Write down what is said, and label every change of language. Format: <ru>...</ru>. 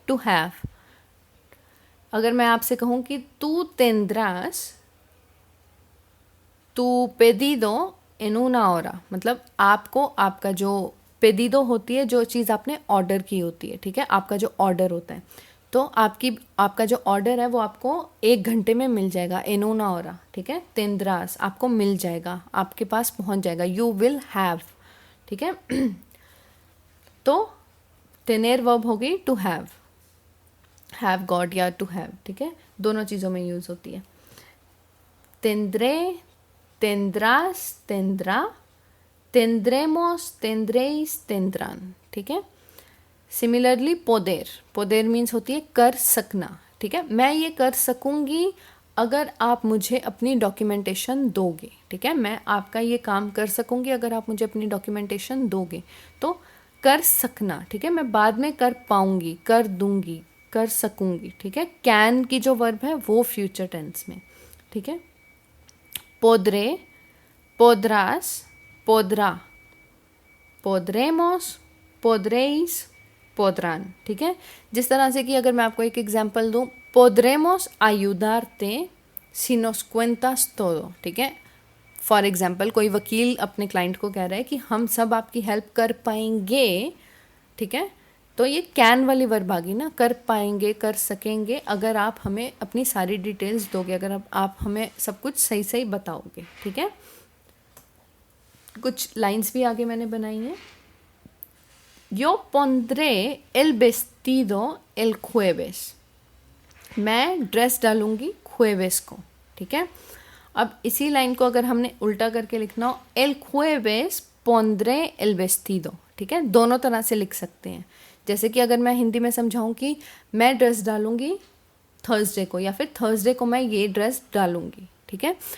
<hi>To have, अगर मैं आपसे कहूँ कि तू तेंद्रास, तू पेदिदो इन</hi> <es>una hora,</es> <hi>मतलब आपको, आपका जो पेदिदो होती है, जो चीज़ आपने ऑर्डर की होती है, ठीक है, आपका जो ऑर्डर होता है, तो आपका जो ऑर्डर है वो आपको 1 घंटे में मिल जाएगा, इन una hora, ठीक है। तेंद्रास आपको मिल जाएगा, आपके पास पहुंच जाएगा, यू विल हैव, ठीक है। तो तेनेर वर्ब होगी टू हैव गॉट या टू हैव, ठीक है, दोनों चीज़ों में यूज़ होती है।</hi> <es>तेंद्रे, tendrás, tendrá, tendremos, tendréis, tendrán,</es> <hi>ठीक है। सिमिलरली पोदेर मीन्स होती है कर सकना, ठीक है। मैं ये कर सकूंगी अगर आप मुझे अपनी डॉक्यूमेंटेशन दोगे, ठीक है। मैं आपका ये काम कर सकूंगी अगर आप मुझे अपनी डॉक्यूमेंटेशन दोगे, तो कर सकना, ठीक है। मैं बाद में कर पाऊंगी, कर दूंगी, कर सकूंगी, ठीक है। कैन की जो वर्ब है वो फ्यूचर टेंस में, ठीक है।</hi> <es>podré, podrás, podrá, podremos, podréis, podrán,</es> <hi>ठीक है। जिस तरह से कि अगर मैं आपको एक एग्जांपल दूं,</hi> <es>podremos ayudarte si nos cuentas todo,</es> <hi>ठीक है। फॉर एग्जाम्पल कोई वकील अपने क्लाइंट को कह रहा है कि हम सब आपकी हेल्प कर पाएंगे, ठीक है। तो ये कैन वाली वर्ब आ गई ना, कर पाएंगे, कर सकेंगे, अगर आप हमें अपनी सारी डिटेल्स दोगे, अगर आप हमें सब कुछ सही सही बताओगे, ठीक है। कुछ लाइंस भी आगे मैंने बनाई हैं।</hi> <es>Yo pondré el vestido el jueves,</es> <hi>मैं ड्रेस डालूंगी</hi> <es>jueves</es> <hi>को, ठीक है। अब इसी लाइन को अगर हमने उल्टा करके लिखना हो,</hi> <es>el jueves pondré el vestido,</es> <hi>ठीक है। दोनों तरह से लिख सकते हैं। जैसे कि अगर मैं हिंदी में समझाऊं कि मैं ड्रेस डालूंगी थर्सडे को, या फिर थर्सडे को मैं ये ड्रेस डालूंगी, ठीक है।</hi>